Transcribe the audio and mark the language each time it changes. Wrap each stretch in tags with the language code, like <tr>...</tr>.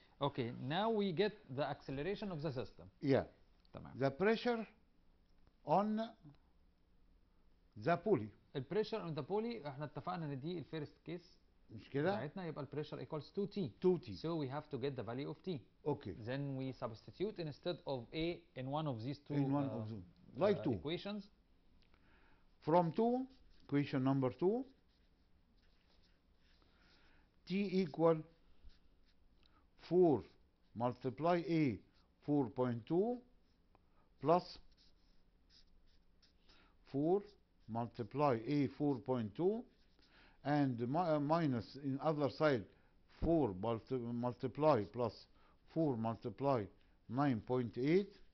<en>Okay, now we get the acceleration of the system. Yeah.</en> <ar>تمام.</ar> <en>The pressure on the pulley.</en> <ar>البريشر</ar> <en>on the pulley</en> <ar>احنا اتفقنا ان دي الفيرست كيس مش كده؟ بتاعتنا يبقى البريشر</ar> <en>equals 2T. 2T. So we have to get the value of T. Okay. Then we substitute instead of A in one of these two In one of them. Like 2. equations. From 2, equation number 2, T equal 4 multiply A 4.2 plus 4 multiply A 4.2 and minus in other side 4 multiply plus 4 multiply 9.8.</en>